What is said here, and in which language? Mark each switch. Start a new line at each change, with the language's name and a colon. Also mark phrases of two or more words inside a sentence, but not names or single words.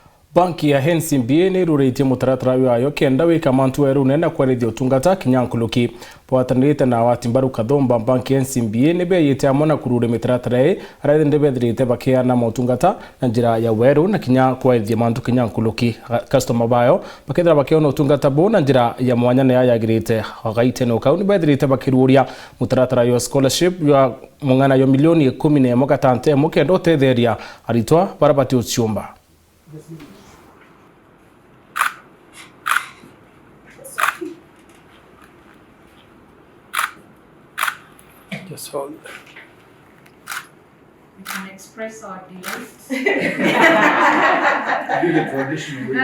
Meru: Banki ya Ncba ni rurite mutaratara wayo kenda wika mantu weru nenda kwarithia utungata kinyankuluki pwatanirite na watimbaru kathomba banki ya Ncba ni beyite amona kurure mitaratara araithe ndebethirite bakiana motungata na njira ya weru na kinya kwarithia mantu kinyankuluki customer bayo bakethira bakiona utungata bo na njira ya mwanya na yagirite agaite no kau ni bethirite bakiruria mutaratara yo scholarship ya MUNG'ANA yo milioni 11 gatante mukendo tetheria aritwa bara BATIGUCIUMBA.
English: Just hold. We can express our delight. Do the traditional way.